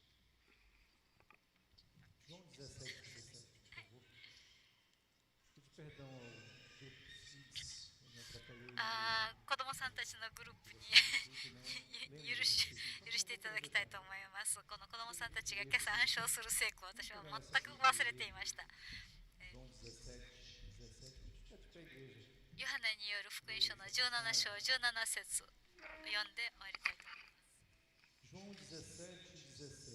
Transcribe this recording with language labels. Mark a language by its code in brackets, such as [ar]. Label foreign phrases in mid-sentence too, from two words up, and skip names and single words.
[pt] João 17, por favor. Pede perdão ao grupo CIDS, eu me atrapalhei. [ja] 子供さんたちのグループに許していただきたいと思います。この子供さんたちが今朝暗唱する聖句を私は全く忘れていました。ヨハネによる福音書の17章17節読んで終わりたいと思います。